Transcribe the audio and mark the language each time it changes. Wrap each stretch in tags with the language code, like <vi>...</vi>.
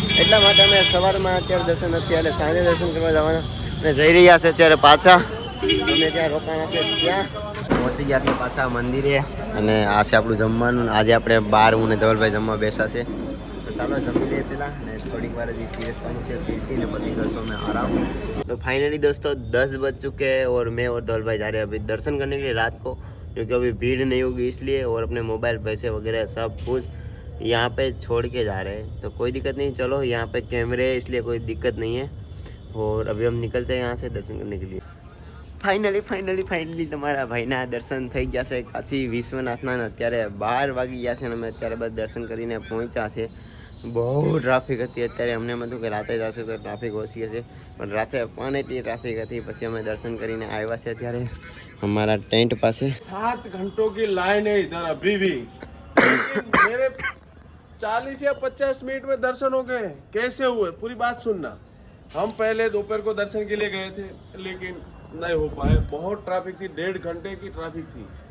<gu>એટલા માટે અમે સવારમાં અત્યારે દર્શન નથી, એટલે સાંજે દર્શન કરવા જવાના અને જઈ રહ્યા છે અત્યારે પાછા. અમે ત્યાં રોકાણા છે, ત્યાં પહોંચી ગયા છે પાછા મંદિરે. અને આ છે આપણું જમવાનું. આજે આપણે 12 હું ને ધવલભાઈ જમવા બેસા છે. તો ચાલો જમી લઈએ પહેલાં, અને થોડીક વાર હજી પીરસવાનું છે, પીરસીને પછી કરશો મેં આરામ.</gu> <hi>तो फाइनली दोस्तों 10 बज चुके हैं और मैं और धवल भाई जा रहे हैं अभी दर्शन करने के लिए रात को, क्योंकि अभी भीड़ नहीं होगी इसलिए, और अपने मोबाइल पैसे वगैरह सब कुछ यहाँ पे छोड़ के जा रहे हैं. तो कोई दिक्कत नहीं, चलो यहाँ पे कैमरे है इसलिए कोई दिक्कत नहीं है. और अभी हम निकलते हैं यहाँ से दर्शन करने के लिए.</hi> <gu>ફાઇનલી તમારા ભાઈના દર્શન થઈ ગયા છે કાશી વિશ્વનાથના. અત્યારે 12 વાગી ગયા છે અને અમે અત્યારે બસ દર્શન કરીને પહોંચ્યા છે. બહુ ટ્રાફિક હતી અત્યારે. અમને એમ હતું કે રાતે જશે તો ટ્રાફિક ઓછી હશે, પણ રાતે પણ એટલી ટ્રાફિક હતી. પછી અમે દર્શન કરીને આવ્યા છે અત્યારે</gu> <hi>हमारा टेंट पास है. 7 घंटों की लाइन है इधर अभी भी. मेरे 40 या 50 मिनट में दर्शन हो गए. कैसे हुए पूरी बात सुनना. हम पहले दोपहर को दर्शन के लिए गए थे, लेकिन नहीं हो पाए. बहुत ट्रैफिक थी, 1.5 घंटे की ट्रैफिक थी.</hi>